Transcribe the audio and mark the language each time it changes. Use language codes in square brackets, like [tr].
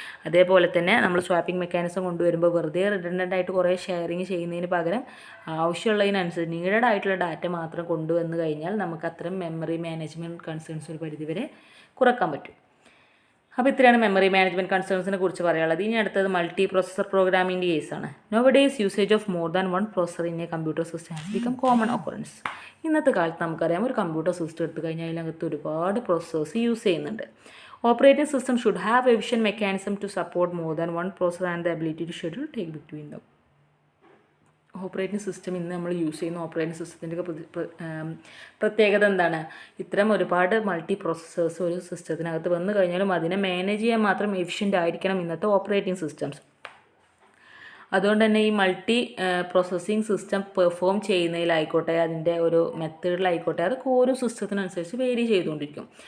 [ml] അതേപോലെ തന്നെ നമ്മൾ സ്വാപ്പിംഗ് മെക്കാനിസം കൊണ്ടുവരുമ്പോൾ വെറുതെ റിഡൻഡൻ്റ് ആയിട്ട് കുറേ ഷെയറിങ് ചെയ്യുന്നതിന് പകരം ആവശ്യമുള്ളതിനനുസരിച്ച് നീഡഡ് ആയിട്ടുള്ള ഡാറ്റ മാത്രം കൊണ്ടുവന്ന് കഴിഞ്ഞാൽ നമുക്ക് അത്തരം മെമ്മറി മാനേജ്മെൻറ്റ് കൺസേൺസ് ഒരു പരിധിവരെ കുറക്കാൻ പറ്റും. അപ്പോൾ ഇത്രയാണ് മെമ്മറി മാനേജ്മെൻറ്റ് കൺസേൺസിനെ കുറിച്ച് പറയാനുള്ളത്. ഇനി അടുത്തത് മൾട്ടി പ്രോസസർ പ്രോഗ്രാമിൻ്റെ കേസാണ്. [en] Nowadays usage of more than one processor in a computer system has become common occurrence. [ml] ഇന്നത്തെ കാലത്ത് നമുക്കറിയാം, ഒരു കമ്പ്യൂട്ടർ സിസ്റ്റം എടുത്തു കഴിഞ്ഞാൽ അതിനകത്ത് ഒരുപാട് പ്രോസസ്സേഴ്സ് യൂസ് ചെയ്യുന്നുണ്ട്. [en] Operating system should have efficient mechanism to support more than one processor and the ability to schedule take between them. [ml] Operating system ഇന്ന് നമ്മൾ യൂസ് ചെയ്യുന്ന ഓപ്പറേറ്റിംഗ് സിസ്റ്റത്തിൻ്റെ പ്രത്യേകത എന്താണ്, ഇത്തരം ഒരുപാട് മൾട്ടി പ്രോസസ്സേഴ്സ് ഒരു സിസ്റ്റത്തിനകത്ത് വന്നു കഴിഞ്ഞാലും അതിനെ മാനേജ് ചെയ്യാൻ മാത്രം എഫിഷ്യൻ്റ് ആയിരിക്കണം ഇന്നത്തെ ഓപ്പറേറ്റിംഗ് സിസ്റ്റംസ്. അതുകൊണ്ട് തന്നെ ഈ മൾട്ടി പ്രോസസ്സിംഗ് സിസ്റ്റം പെർഫോം ചെയ്യുന്നതിലായിക്കോട്ടെ, അതിൻ്റെ ഒരു മെത്തേഡിലായിക്കോട്ടെ, അതൊക്കെ ഓരോ സിസ്റ്റത്തിനനുസരിച്ച് വേരി ചെയ്തുകൊണ്ടിരിക്കും.